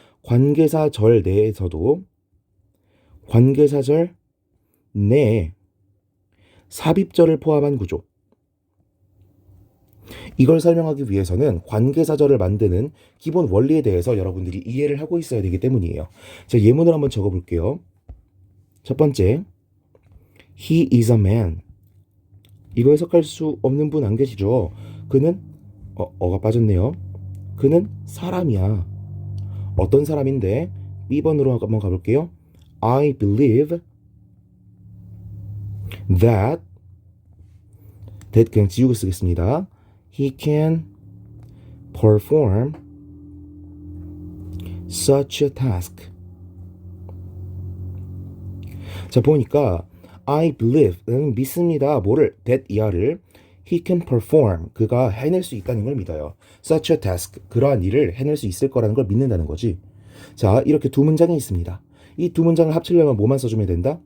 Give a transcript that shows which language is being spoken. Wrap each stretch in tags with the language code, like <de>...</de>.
<ko>관계사절 내에서도 관계사절 내에 삽입절을 포함한 구조, 이걸 설명하기 위해서는 관계사절을 만드는 기본 원리에 대해서 여러분들이 이해를 하고 있어야 되기 때문이에요. 자, 예문을 한번 적어볼게요. 첫 번째,</ko> <en>He is a man.</en> <ko>이거 해석할 수 없는 분 안 계시죠? 그는 어가 빠졌네요. 그는 사람이야. 어떤 사람인데? B번으로 한번 가볼게요.</ko> <en>I believe that</en> <ko>그냥 지우고 쓰겠습니다.</ko> <en>He can perform such a task.</en> <ko>자, 보니까</ko> <en>I believe,</en> <ko>믿습니다. 뭐를? that 이하를</ko> <en>he can perform,</en> <ko>그가 해낼 수 있다는 걸 믿어요.</ko> <en>such a task,</en> <ko>그러한 일을 해낼 수 있을 거라는 걸 믿는다는 거지. 자, 이렇게 두 문장이 있습니다. 이 두 문장을 합치려면 뭐만 써주면 된다?</ko>